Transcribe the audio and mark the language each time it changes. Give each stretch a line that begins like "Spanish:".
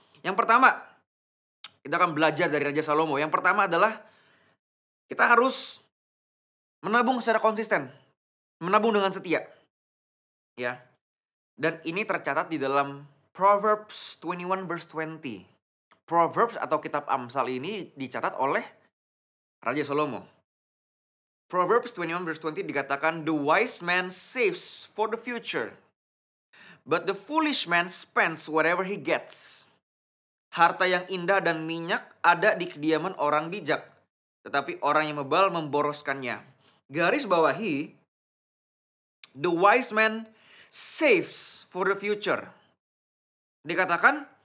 Indonesian: Yang pertama, kita akan belajar dari Raja Salomo. Yang pertama adalah kita harus menabung secara konsisten, menabung dengan setia, ya. Dan ini tercatat di dalam Proverbs 21 verse 20. Proverbs atau kitab Amsal ini dicatat oleh Raja Salomo.
English: Proverbs 21 verse 20
Indonesian: dikatakan,
English: "The wise man saves for the future, but the foolish man spends whatever he gets."
Indonesian: Harta yang indah dan minyak ada di kediaman orang bijak, tetapi orang yang bebal memboroskannya. Garis bawahi,
English: the wise man saves for the future.
Indonesian: Dikatakan,